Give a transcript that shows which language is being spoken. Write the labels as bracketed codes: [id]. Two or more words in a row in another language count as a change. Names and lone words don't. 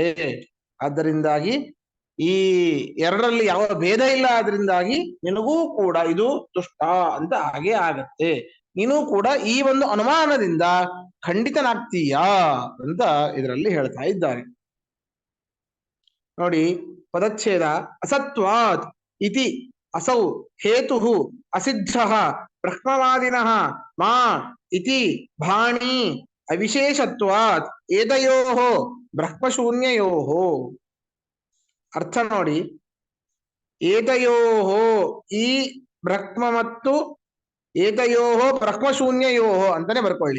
[kn] ಆದ್ದರಿಂದಾಗಿ ಈ ಎರಡರಲ್ಲಿ ಯಾವ ಭೇದ ಇಲ್ಲ, ಆದ್ರಿಂದಾಗಿ ನಿನಗೂ ಕೂಡ ಇದು ದುಷ್ಟ ಅಂತ ಹಾಗೆ ಆಗತ್ತೆ. ನೀನು ಕೂಡ ಈ ಒಂದು ಅನುಮಾನದಿಂದ ಖಂಡಿತನಾಗ್ತೀಯಾ ಅಂತ ಇದರಲ್ಲಿ ಹೇಳ್ತಾ ಇದ್ದಾರೆ ನೋಡಿ. [sa] ಪದಚ್ಛೇದ ಅಸತ್ವಾತ್ ಇತಿ ಅಸೌ ಹೇತು ಅಸಿದ್ಧ ಬ್ರಹ್ಮವಾದಿನಃ ಮಾ ಇತಿ ಭಾಣಿ ಅವಿಶೇಷತ್ವಾತ್ ಏತಯೋಃ ಬ್ರಹ್ಮಶೂನ್ಯಯೋಃ. [kn] ಅರ್ಥ ನೋಡಿ, ಏತಯೋಃ ಈ ಬ್ರಹ್ಮ ಮತ್ತು [sa] ಏತಯೋಃ ಬ್ರಹ್ಮಶೂನ್ಯಯೋಃ [kn] ಅಂತಾನೆ ಬರ್ಕೊಳ್ಳಿ.